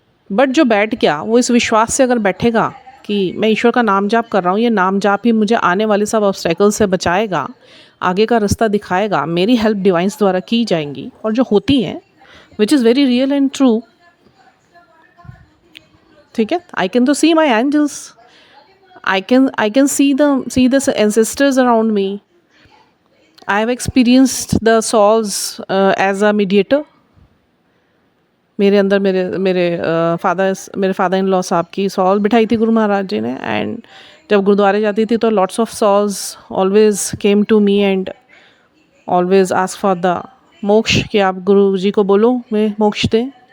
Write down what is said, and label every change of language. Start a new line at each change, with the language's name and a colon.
Hindi: But जो बैठ गया वो इस विश्वास से अगर बैठेगा कि मैं ईश्वर का नाम जाप कर रहा हूँ, ये नाम जाप ही मुझे आने वाले सब ऑब्स्टेकल से बचाएगा, आगे का रास्ता दिखाएगा, मेरी हेल्प डिवाइन्स द्वारा की जाएंगी और जो होती हैं,
English: Which is very real and true.
Hindi: ठीक है,
English: I can तो see my angels, I can see the ancestors around me. I have experienced the souls as a mediator.
Hindi: मेरे अंदर मेरे फादर इन लॉ साहब की सॉल बिठाई थी गुरु महाराज जी ने, एंड जब गुरुद्वारे जाती थी तो
English: lots of souls always came to me and always ask for the moksha,
Hindi: कि आप गुरु जी को बोलो मैं मोक्ष दें।